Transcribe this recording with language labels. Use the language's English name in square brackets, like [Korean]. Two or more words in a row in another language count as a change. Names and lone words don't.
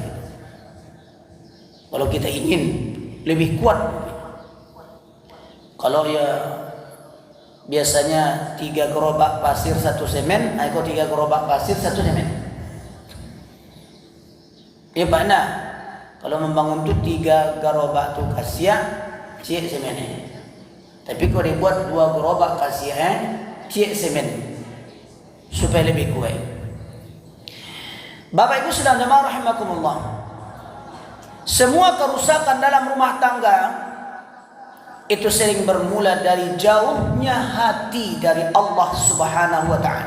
[Indonesian] Kalau kita ingin lebih kuat, kalau ya biasanya 3 gerobak pasir 1 semen, aku 3 gerobak pasir 1 semen. [Minangkabau] Ya mana? Kalau membangun tu 3 gerobak tu kasia, cik semennya. Tapi kalau dibuat 2 gerobak kasia, cik semen, [Indonesian] supaya lebih kuat. Bapak Ibu sedang jemaah rahimakumullah, semua kerusakan dalam rumah tangga itu sering bermula dari jauhnya hati dari Allah [Arabic] سبحانه وتعالى.